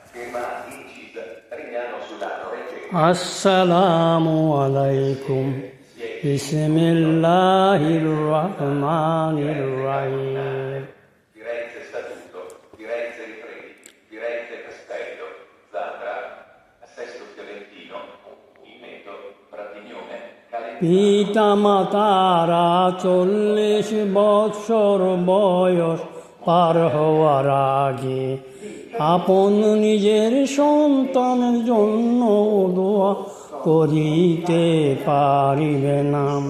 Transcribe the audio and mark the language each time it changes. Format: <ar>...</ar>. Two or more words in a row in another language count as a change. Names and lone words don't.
<ar>السلام عليكم بسم الله الرحمن الرحيم.</ar> <bn>Firenze Statuto, Firenze Rifredi, Firenze Castello, Zandra, Sesto Fiorentino, Ineto, Fratignone, পিতা মাতারা 40 বৎসর বয়স পার হওয়ার আগে আপন নিজের সন্তানের জন্য দোয়া করিতে পারিবে না।</bn>